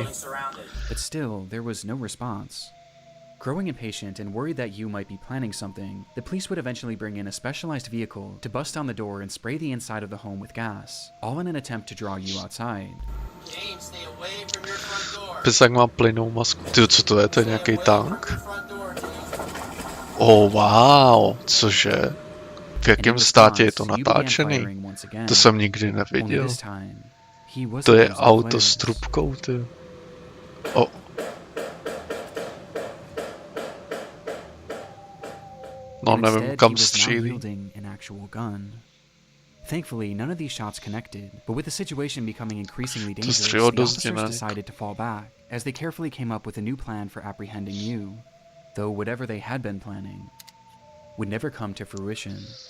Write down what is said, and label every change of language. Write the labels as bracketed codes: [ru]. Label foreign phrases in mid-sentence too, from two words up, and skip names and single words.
[en] But still, there was no response. Growing impatient and worried that you might be planning something, the police would eventually bring in a specialized vehicle to bust down the door and spray the inside of the home with gas, all in an attempt to draw you outside. James, stay away from your front door. [cs] Pizak má plynou masku. Ty, co to je? To je nějaký tank? [en] Oh, wow, [cs] cože? V jakém státě je to natáčený? To jsem nikdy neviděl. To je auto s trubkou, ty. Oh. No, nevím, kam střílí. [en] Thankfully, none of these shots connected, but with the situation becoming increasingly dangerous, the officers decided to fall back, as they carefully came up with a new plan for apprehending you, though whatever they had been planning would never come to fruition.